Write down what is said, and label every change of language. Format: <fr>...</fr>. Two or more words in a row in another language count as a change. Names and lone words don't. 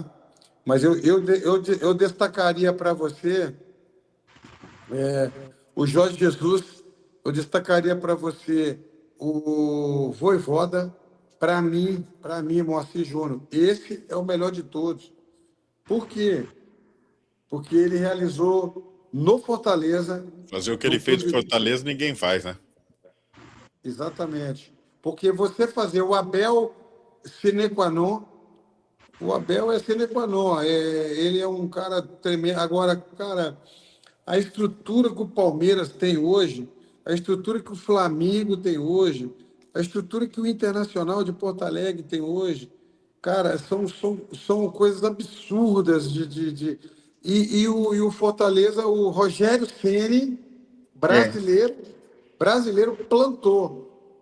<pt>Mas eu destacaria para você o Jorge Jesus, eu destacaria para você o Vojvoda, para mim, Moacir Júnior. Esse é o melhor de todos. Por quê? Porque ele realizou no Fortaleza, Fazer o que ele no fez no clube. Fortaleza, ninguém faz, né? Exatamente. Porque você fazer o Abel</pt> <la>sine qua non,</la> <pt>o Abel é</pt> <la>sine qua non,</la> <pt>ele é um cara tremendo. Agora, cara, a estrutura que o Palmeiras tem hoje, a estrutura que o Flamengo tem hoje, a estrutura que o Internacional de Porto Alegre tem hoje, cara, são coisas absurdas e o Fortaleza, o Rogério Ceni, brasileiro plantou.</pt>